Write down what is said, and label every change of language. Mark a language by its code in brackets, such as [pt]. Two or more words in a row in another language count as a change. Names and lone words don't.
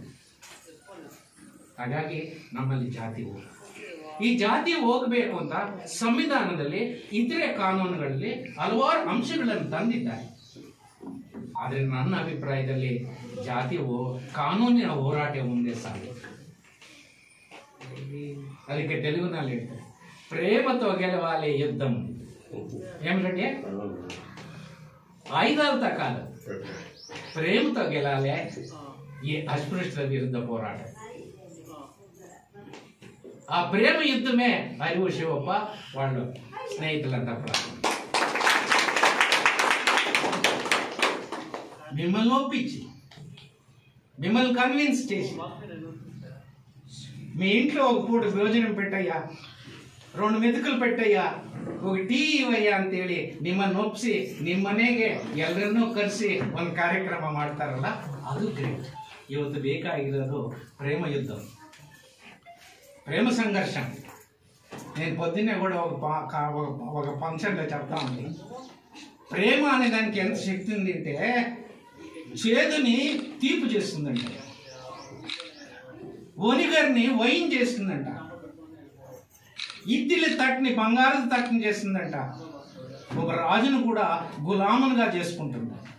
[kn] ಹಾಗಾಗಿ ನಮ್ಮಲ್ಲಿ ಜಾತಿ ಹೋಗ, ಈ ಜಾತಿ ಹೋಗಬೇಕು ಅಂತ ಸಂವಿಧಾನದಲ್ಲಿ, ಇತರೆ ಕಾನೂನುಗಳಲ್ಲಿ ಹಲವಾರು ಅಂಶಗಳನ್ನು ತಂದಿದ್ದಾರೆ. ಆದರೆ ನನ್ನ ಅಭಿಪ್ರಾಯದಲ್ಲಿ ಜಾತಿ ಕಾನೂನಿನ ಹೋರಾಟ ಮುಂದೆ ಸಾಗಿದೆ. ಅದಕ್ಕೆ ತೆಲುಗಿನಲ್ಲಿ ಹೇಳ್ತಾರೆ, [te] ప్రేమతో గెలవాలి యుద్ధం. ఏమిటంటే ఆయుధాలతో కాదు, ప్రేమతో గెలాలి ఈ అస్పృశ్యత విరుద్ధ పోరాటం. ఆ ప్రేమ యుద్ధమే అరివు శివప్ప వాళ్ళు స్నేహితులంతా మిమ్మల్ని ఒప్పించి, మిమ్మల్ని కన్విన్స్ చేసి, మీ ఇంట్లో ఒక పూట భోజనం పెట్టయ్యా, [kn] 2 ಮೆದುಕಲು [te] పెట్టయ్ಯಾ, [kn] ಹೋಗಿ ಟೀ ಇವಯ್ಯ ಅಂತೇಳಿ ನಿಮ್ಮನ್ನು ಒಪ್ಪಿಸಿ ನಿಮ್ಮ ಮನೆಗೆ ಎಲ್ಲರನ್ನೂ ಕರೆಸಿ ಒಂದು ಕಾರ್ಯಕ್ರಮ ಮಾಡ್ತಾರಲ್ಲ, ಅದು ಗ್ರೇಟ್. ಇವತ್ತು ಬೇಕಾಗಿರೋದು [te] ప్రేమ యుద్ధం, ప్రేమ సంఘర్షణ. నేను పొద్దున్నే కూడా ఒక ఫంక్షన్లో చెప్తా ఉంది, ప్రేమ అనే దానికి ఎంత శక్తి ఉంది అంటే చేదుని తీపి చేస్తుందంట, ఒనిగర్ని వైన్ చేస్తుందంట, ఇత్తిలి తట్టుని బంగారం తట్టుని చేస్తుందంట, ఒక రాజును కూడా గులాములుగా చేసుకుంటుంది.